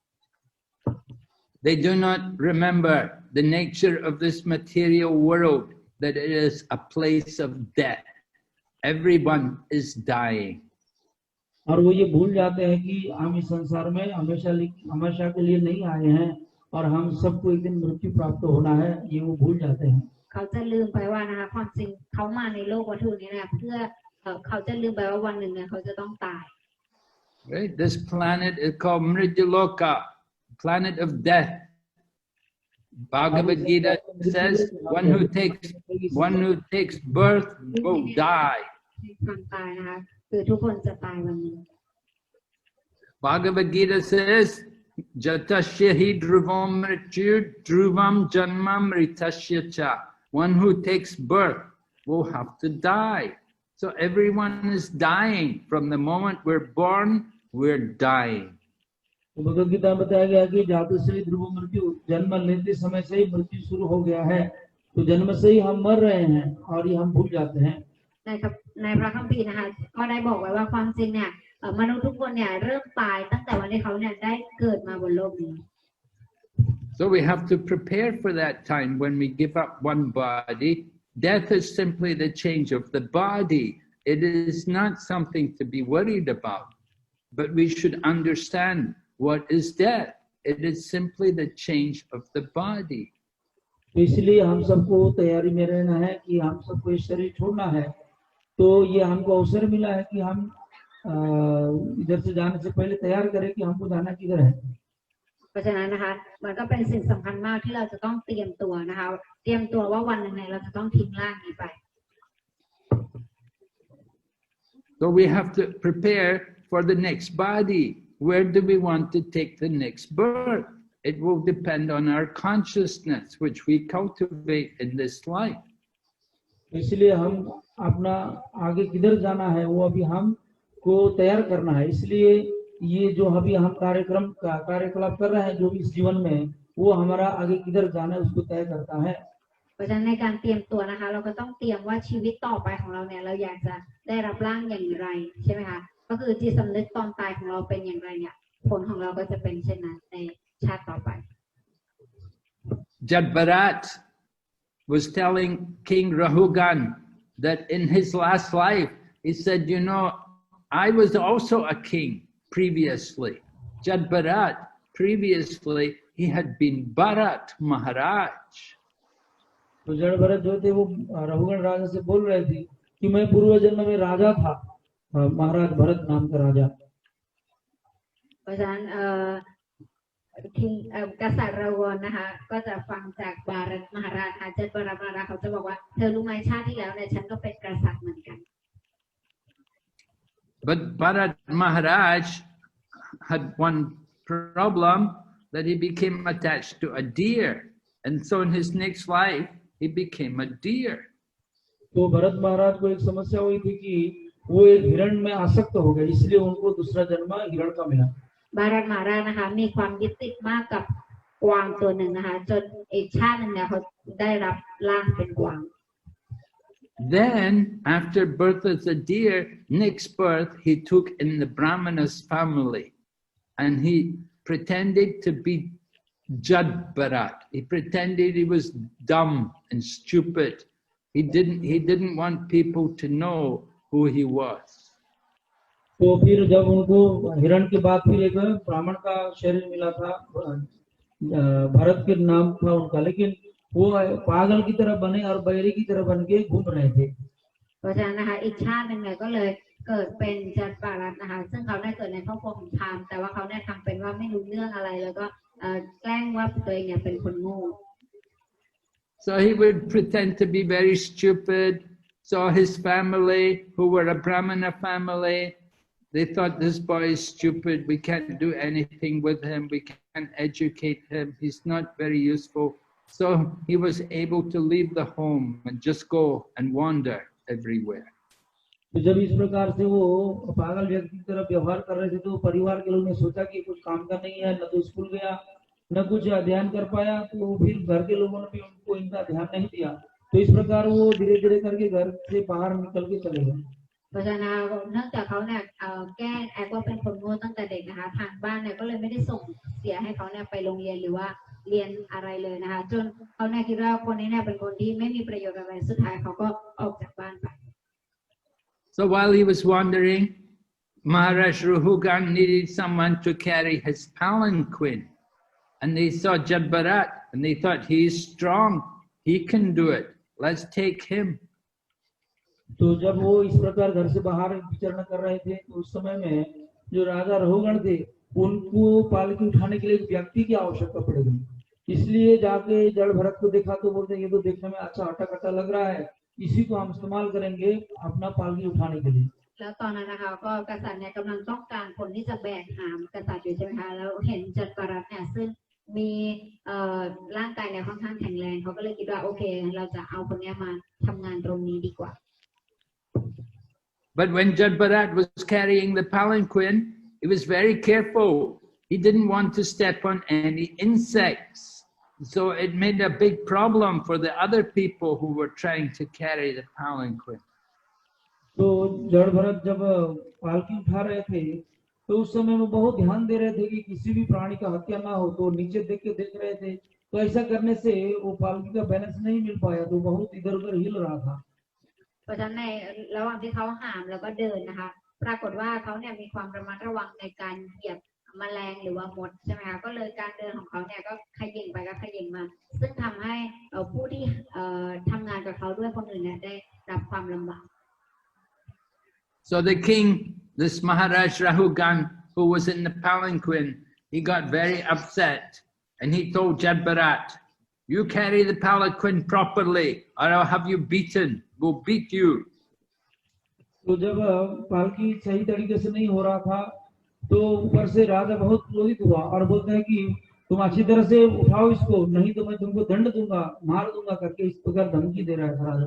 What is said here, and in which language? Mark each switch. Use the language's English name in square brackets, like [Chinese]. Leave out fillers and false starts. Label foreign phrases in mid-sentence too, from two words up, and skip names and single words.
[English] They do not remember the nature of this material world, that it is a place of death. Everyone is dying. [Hindi] और वो ये भूल जाते हैं कि हम इस संसार में हमेशा के लिए नहीं आए हैं और हम सबको एक दिन मृत्यु प्राप्त होना है, ये वो भूल जाते हैं। [Thai] เขาจะลืมไปว่านะคะความจริงเขามาในโลกวัตถุนี้นะเพื่อเขาจะลืมไปว่าวันหนึ่งเนี่ยเขาจะต้องตาย [English] Right? This planet is called Mrityaloka, planet of death. Bhagavad Gita says one who takes birth will die. Bhagavad Gita says [Sanskrit] जातस्य हि ध्रुवं मृत्यु ध्रुवं जन्मं ऋतस्य च. [English] One who takes birth will have to die. So everyone is dying. From the moment we're born, we're dying. [Hindi] भगवद गीता में बताया गया कि जातु से ध्रुव मृत्यु, जन्म लेते समय से ही मृत्यु शुरू हो गया है, तो जन्म से ही हम मर रहे हैं और ये हम भूल जाते हैं। [Thai] ในพระคัมภีร์นะคะก็ได้บอกไว้ว่าความจริงเนี่ยมนุษย์ทุกคนเนี่ยเริ่มตายตั้งแต่วันที่เขาเนี่ยได้เกิดมาบนโลกนี้ [English] So we have to prepare for that time when we give up one body. Death is simply the change of the body. It is not something to be worried about, but we should understand what is death. It is simply the change of the body. [Hindi] तो इसलिए हम सबको तैयारी में रहना है कि हम सबको इस शरीर छोड़ना है, तो ये हमको अवसर मिला है कि हम इधर से जाने से पहले तैयार करें कि हमको जाना किधर है। [Thai] เพราะฉะนั้นนะคะมันก็เป็นสิ่งสำคัญมากที่เราจะต้องเตรียมตัวนะคะเตรียมตัวว่าวันหนึ่งเราจะต้องทิ้งร่างนี้ไป [English] So we have to prepare for the next body. Where do we want to take the next birth? It will depend on our consciousness, which we cultivate in this life. [Hindi] इसलिए हम अपना आगे किधर जाना है वो अभी हमको तैयार करना है। इसलिए ये जो अभी हम कार्यकलाप कर रहे हैं जो भी इस जीवन में, वो हमारा आगे किधर जाना है उसको तय करता है। [Thai] เพราะฉะนั้นในการเตรียมตัวนะคะเราก็ต้องเตรียมว่าชีวิตต่อไปของเราเนี่ยเราอยากจะได้รับร่างอย่างไรใช่ไหมคะก็คือจิตสำนึกตอนตายของเราเป็นอย่างไรเนี่ยผลของเราก็จะเป็นเช่นนั้นในชาติต่อไป [English] Jadbharat was telling King Rahugan that in his last life, he said, you know, I was also a king previously. Jadbharat, previously, he had been Bharat Maharaj. [Hindi] तो जड़भरत जो थे वो रघुगण राजा से बोल रहे थे कि मैं पूर्व जन्म में राजा था, महाराज भरत नाम का राजा। [Thai] เพราะฉะนั้นกษัตริย์ราวรนะคะก็จะฟังจากบารัตมหาราชเจ็ดบารัตมหาราชเขาจะบอกว่าเธอรู้ไหมชาติที่แล้วเนี่ยฉันก็เป็นกษัตริย์เหมือนกัน [English] But Bharat Maharaj had one problem, that he became attached to a deer, and so in his next life he became a deer. [Hindi] तो भरत महाराज को एक समस्या हुई थी कि वो एक हिरण में आसक्त हो गए, इसलिए उनको दूसरा जन्म हिरण का मिला. [Thai] บารัตมหาราชนะคะมีความยึดติดมากกับกวางตัวหนึ่งนะคะจนอีกชาติหนึ่งเนี่ยเขาได้รับร่างเป็นกวาง [English] Then after birth as a deer, next birth he took in the Brahmana's family, and he pretended to be Jad Bharat. He pretended he was dumb and stupid. He didn't want people to know who he was. [Hindi] तो फिर जब उनको हिरण के बाद फिर एक ब्राह्मण का शरीर मिला था, भरत के नाम था उनका, लेकिन वो पागल की तरह बने और बैरी की तरह बन के घूम रहे थे. [Thai] เพราะฉะนั้นนะคะอีกชาติหนึ่งเนี่ยก็เลยเกิดเป็นจัดบารัตนะคะซึ่งเขาได้เกิดในครอบครัวของพราหมณ์แต่ว่าเขาเนี่ยทำเป็นว่าไม่รู้เรื่องอะไรแล้วก็แกล้งว่าตัวเองเนี่ยเป็นคนโง่ [English] So he would pretend to be very stupid. So his family, who were a Brahmana family, they thought this boy is stupid. We can't do anything with him. We can't educate him. He's not very useful. So he was able to leave the home and just go and wander everywhere. [Hindi] तो जब इस प्रकार से वो पागल व्यक्ति की तरह व्यवहार कर रहे थे तो परिवार के लोगों ने सोचा कि कुछ काम का नहीं है, न तो स्कूल गया न कुछ अध्ययन कर पाया, तो फिर घर के लोगों ने भी उनको इनका ध्यान नहीं दिया. तो इस प्रकार वो धीरे धीरे करके घर से बाहर निकल के चले गए. [Thai] เพราะฉะนั้นเนื่องจากเขาเนี่ยแก้แอบว่าเป็นคนโง่ตั้งแต่เด็กนะคะทางบ้านเนี่ยก็เลยไม่ได้ส่งเสียให้เขาเนี่ยไปโรงเรียนหรือว่าเรียนอะไรเลยนะคะจนเขาเนี่ยคิดว่าคนนี้เนี่ยเป็นคนที่ไม่มีประโยชน์อะไรสุดท้ายเขาก็ออกจากบ้านไป [English] So while he was wandering, Maharaj Rahugan needed someone to carry his palanquin. And they saw Jad Bharat and they thought, he's strong, he can do it, let's take him. [Hindi] तो जब वो इस प्रकार घर से बाहर विचरण कर रहे थे तो उस समय में जो राजा रहुगण थे उनको पालकी उठाने के लिए एक व्यक्ति की आवश्यकता पड़ गई. इसलिए जाके जड़ भरत को देखा तो बोलते ये तो देखने में अच्छा हट्टा-कट्टा लग रहा है, इसी को हम इस्तेमाल करेंगे अपना पालकी उठाने के लिए. [Thai] แล้วตอนนั้นนะคะก็กษัตริย์เนี่ยกำลังต้องการคนที่จะแบกหามกษัตริย์อยู่ใช่ไหมคะแล้วเห็นจัดบารัตเนี่ยซึ่งมีร่างกายเนี่ยค่อนข้างแข็งแรงเขาก็เลยคิดว่าโอเคเราจะเอาคนนี้มาทำงานตรงนี้ดีกว่า [English] But when Jad Bharat was carrying the palanquin, he was very careful. He didn't want to step on any insects. So it made a big problem for the other people who were trying to carry the palanquin. [Hindi] तो जड़ भरत जब पालकी उठा रहे थे तो उस समय में बहुत ध्यान दे रहे थे कि किसी भी प्राणी का हत्या ना हो, तो नीचे देख रहे थे. तो ऐसा करने से वो पालकी का बैलेंस नहीं मिल पाया, तो बहुत इधर उधर हिल रहा था. [Thai] เพราะฉะนั้นในระหว่างที่เขาหามแล้วก็เดินนะคะปรากฏว่าเขาเนี่ยมีความระมัดระวังในการเหยียบแมลงหรือว่ามดใช่ไหมคะก็เลยการเดินของเขาเนี่ยก็ขยิงไปก็ขยิงมาซึ่งทำให้ผู้ที่ทำงานกับเขาด้วยคนอื่นเนี่ยได้รับความลำบาก [English] So the king, this Maharaj Rahugan, who was in the palanquin, he got very upset and he told Jad Bharat, you carry the palanquin properly or I'll have you beaten, we'll beat you. [Hindi] तो जब पालकी सही तरीके से नहीं हो रहा था तो ऊपर से राजा बहुत क्रोधित हुआ और बोलते हैं कि तुम अच्छी तरह से उठाओ इसको, नहीं तो मैं तुमको दंड दूंगा, मार दूंगा करके इस प्रकार धमकी दे रहा है राजा.